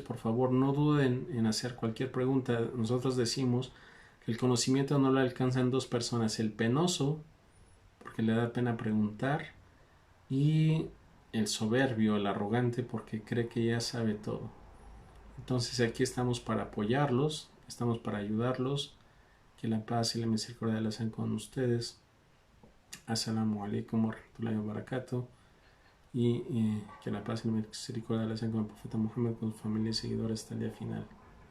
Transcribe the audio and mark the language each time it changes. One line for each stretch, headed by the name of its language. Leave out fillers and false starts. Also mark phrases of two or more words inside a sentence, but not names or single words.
Spanish: Por favor, no duden en hacer cualquier pregunta. Nosotros decimos que el conocimiento no lo alcanzan dos personas: el penoso, porque le da pena preguntar, y el soberbio, el arrogante, porque cree que ya sabe todo. Entonces aquí estamos para apoyarlos, estamos para ayudarlos. Que la paz y la misericordia de Allah sean con ustedes.
Arabic: السلام عليكم ورحمة الله وبركاته.
Spanish: Y que la paz y la misericordia de Allah sean con el profeta Muhammad, con su familia y seguidores hasta el día final.